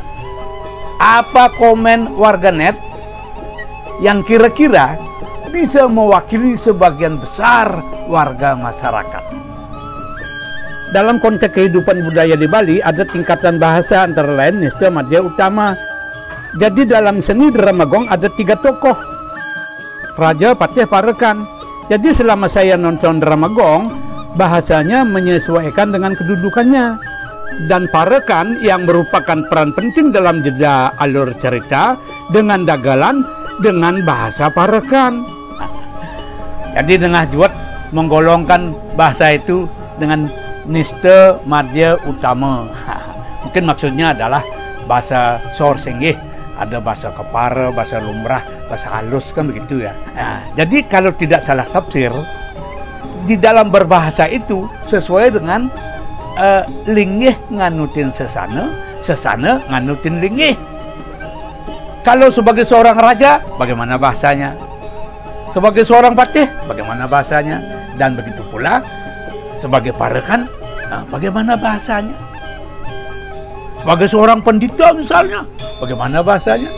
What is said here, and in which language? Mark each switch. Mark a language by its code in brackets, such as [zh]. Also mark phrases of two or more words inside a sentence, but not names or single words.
[id] apa komen warganet yang kira-kira bisa mewakili sebagian besar warga masyarakat. Dalam konteks kehidupan budaya di Bali ada tingkatan bahasa antara lain Nista, Madya, Utama. Jadi dalam seni drama gong ada 3 tokoh, Raja, Patih, Parekan. Jadi selama saya nonton drama gong, bahasanya menyesuaikan dengan kedudukannya. Dan Parekan yang merupakan peran penting dalam jeda alur cerita dengan dagalan dengan bahasa Parekan. Jadi Dengah Juwet menggolongkan bahasa itu dengan Nista, Madya, Utama. Mungkin maksudnya adalah bahasa Sor Senggih, ada bahasa Kepara, bahasa Lumrah, bahasa halus kan begitu ya. Nah, jadi kalau tidak salah tafsir, di dalam berbahasa itu sesuai dengan [ban] linggih nganutin sesana, sesana nganutin linggih. [id] Kalau sebagai seorang raja, bagaimana bahasanya? Sebagai seorang patih, bagaimana bahasanya? Dan begitu pula sebagai parekan, bagaimana bahasanya? Sebagai seorang pendeta misalnya, bagaimana bahasanya?